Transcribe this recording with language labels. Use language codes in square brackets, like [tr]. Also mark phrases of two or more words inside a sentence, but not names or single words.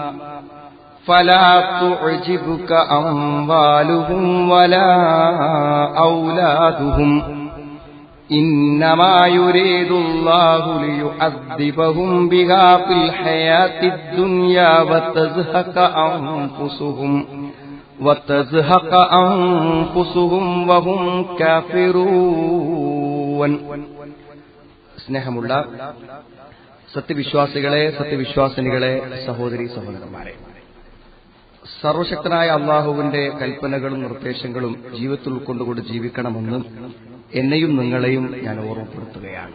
[ar] فلا تعجبك أموالهم ولا أولادهم إنما يريد الله ليعذبهم بها في الحياة الدنيا وتزهق أنفسهم وهم كافرون. [ml] സ്നേഹമുള്ള സത്യവിശ്വാസികളെ, സത്യവിശ്വാസിനികളെ, സഹോദരീ സഹോദരന്മാരെ, സർവശക്തനായ അള്ളാഹുവിന്റെ കൽപ്പനകളും നിർദ്ദേശങ്ങളും ജീവിതത്തിൽ ഉൾക്കൊണ്ടുകൊണ്ട് ജീവിക്കണമെന്ന് എന്നെയും നിങ്ങളെയും ഞാൻ ഓർമ്മപ്പെടുത്തുകയാണ്.